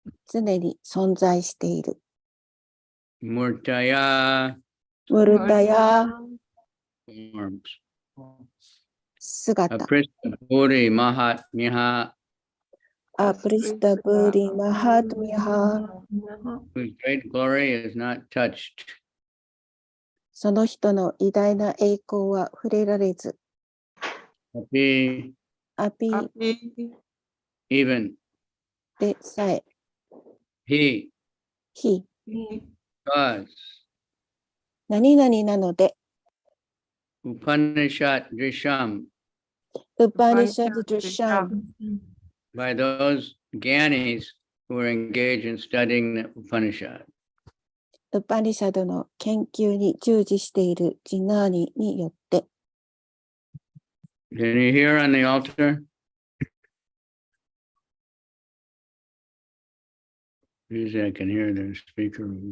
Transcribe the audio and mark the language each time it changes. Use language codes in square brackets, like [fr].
[ja] 常に存在している、 [sa] ムルタヤ、ムルタヤ、 [en] forms, [ja] 姿、 [sa] aprista puri mahat miha, アプリスタブリマハトミハ、 [en] whose great glory is not touched, [ja] その人の偉大な栄光は触れられず、 [sa] api, アピアピ [en] even, [ja] でさえ、 [en] he, [ja] 非、 [en] cause, [ja] 何々なので、 [sa] Upanishad Drisham, ウパニシャドゥシャン、 [en] by those Gyanis who are engaged in studying the Upanishad. [ja] ウパニシャドの研究に従事しているジナーニによって、 [en] Can you hear on the altar? Usually I can hear the speaker.